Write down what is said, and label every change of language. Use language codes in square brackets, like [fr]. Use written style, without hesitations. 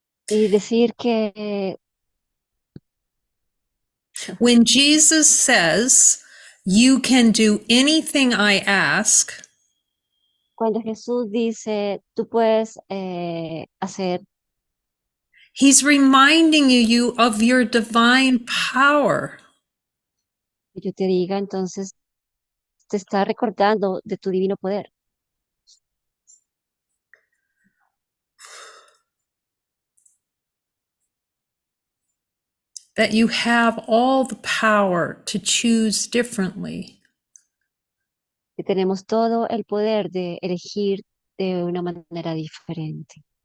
[es] Y decir que [en] when Jesus says you can do anything I ask, [es] Cuando Jesús dice, tú puedes hacer, [en] He's reminding you of your divine power. [es] que yo te diga, entonces te está recordando de tu divino poder. [en] That you have all the power to choose differently. [es] Que tenemos todo el poder de elegir de una manera diferente.